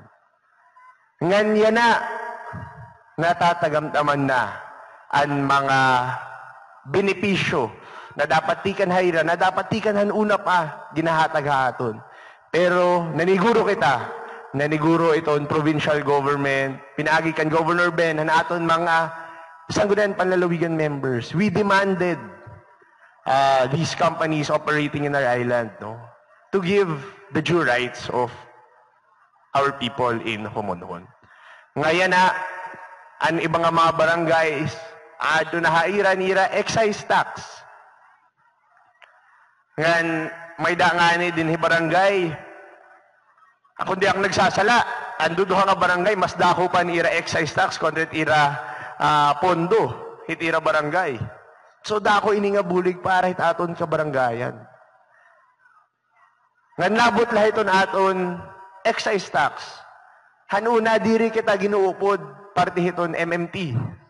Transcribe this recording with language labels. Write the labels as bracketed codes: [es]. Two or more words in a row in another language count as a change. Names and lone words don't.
[war] Nganya na, natatagamtaman na ang mga benepisyo na dapat tikan hayra, na dapat tikan hanuna pa, ginahatag haton. Pero, naniguro itong provincial government, pinaagi kan Governor Ben, aton mga Sangguniang Panlalawigan members. [en] We demanded these companies operating in our island to give the due rights of our people in Homonhon. [war] Ngayon na, ang ibang mga barangays, ado na haira-nira [en] excise tax. [war] Ngayon, may dangani din barangay. Ako di ang nagsasala. Ando duha nga barangay, mas dako pa ni ira [en] excise tax [war] kontra ira pondo, hitira barangay. So dako ini nga bulig para hit aton ka barangayan. Ngan labot lahi ton aton [en] excise tax. [war] Hanuna diri kita ginuupod parte hiton MMT.